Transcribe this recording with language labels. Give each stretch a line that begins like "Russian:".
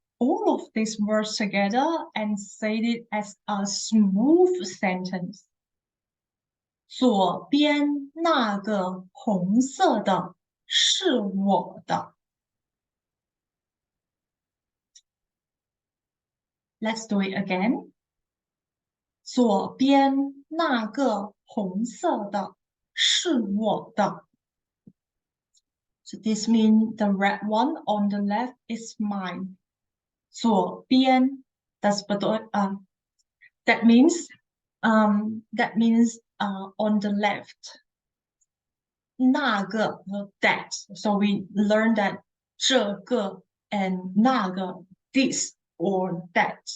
English: all of these words together and say it as a smooth sentence.
Chinese: 左边那个红色的是我的。
English: Let's do it again.
Chinese: 左边那个红色的是我的。
English: So this means the red one on the left is mine. 左边 that means on the left. 那个 that. So we learned that 这个 and 那个 this or that.